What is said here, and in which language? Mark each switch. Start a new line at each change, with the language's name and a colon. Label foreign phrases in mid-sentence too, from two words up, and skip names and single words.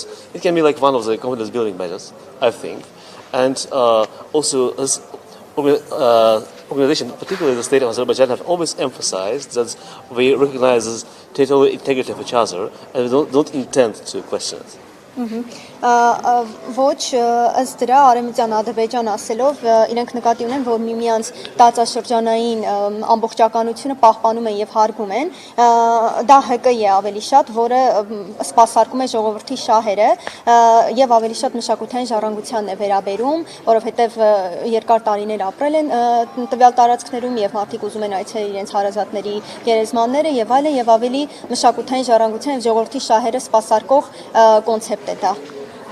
English: It can be like one of the confidence building measures, I think, and also this organization, particularly the state of Azerbaijan, have always emphasized that we recognize the territorial integrity of each other and we don't intend to question it.
Armenian: Ոչ ըստ դրա Արեմիդյան Ադրբեջան ասելով իրենք նկատի ունեն, որ միմյանց տարածաշրջանային ամբողջականությունը պահպանում են եւ հարգում են, դա ՀԿ-ի է ավելի շատ, որը սպասարկում է ժողովրդի շահերը եւ ավելի շատ մշակութային ժառանգությանն է վերաբերում, որովհետեւ երկար տարիներ ապրել են տվյալ տարածքներում եւ մարդիկ ուզում են այցելել իրենց հարազատների գերեզմանները եւ այլն, եւ ավելի մշակութային ժառանգության եւ ժողովրդի շահերը սպասարկող կոնցեպտ է դա։